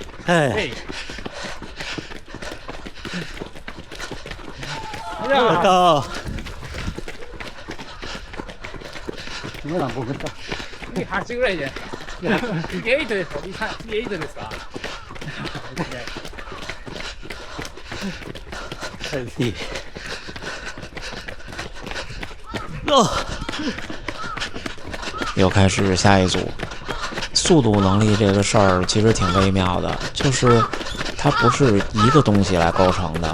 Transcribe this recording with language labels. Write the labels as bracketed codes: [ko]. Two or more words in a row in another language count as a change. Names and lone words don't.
[zh] 哎。到。 [ja] 今何分だ。 8ぐらいじゃないですか。8ですか。8ですか。 [zh] 又开始下一组。速度能力这个事儿其实挺微妙的，就是它不是一个东西来构成的。